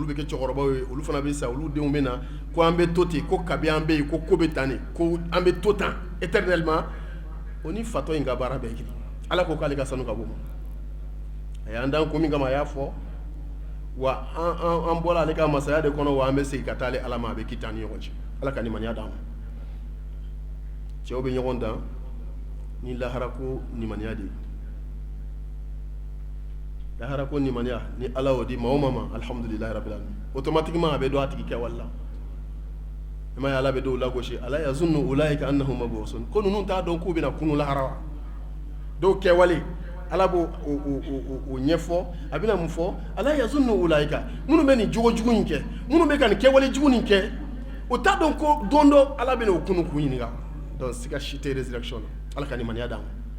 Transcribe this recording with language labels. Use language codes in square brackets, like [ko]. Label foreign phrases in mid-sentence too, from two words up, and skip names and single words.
[bm] bɛ kɛ cɛkɔrɔbaw ye olu fana bɛ sa olu denw bɛ na ko an bɛ to ten ko kabi an bɛ yen ko bɛ tan de ko an bɛ to tan éternellement o ni fatɔ in ka baara bɛɛ kelen ala ko k'ale ka sanu ka bɔ a y'an dan ko min kama a y'a fɔ wa an bɔra ale ka masaya de kɔnɔ wa an bɛ segin ka taa ale ala ma a bɛ kita an ni ɲɔgɔn cɛ ala ka nimaniya d'an ma cɛw bɛ ɲɔgɔn dan ni lahara ko nimaniya de ye lahara ko nimaniya ni ala y'o di maa o maa ma [ar] الحمد لله رب العالمين [bm] automatiquement a bɛ dɔn a tigi kɛwale la i m'a ye ala bɛ dɔw lagosi [ar] ألا يظن أولئك أنهم مبعوثون [bm] ko ninnu t'a dɔn k'u bɛna kunu lahara wa dɔw kɛwale ala b'o o ɲɛfɔ a bɛna mun fɔ [ar] ألا يظن أولئك [bm] minnu bɛ nin jogo jugu in kɛ minnu bɛ ka nin kɛwale jugu in kɛ o t'a dɔn ko don dɔ ala bɛna o kunu k'u ɲininka donc siga si tɛ résurrection na ala ka nimaniya d'an ma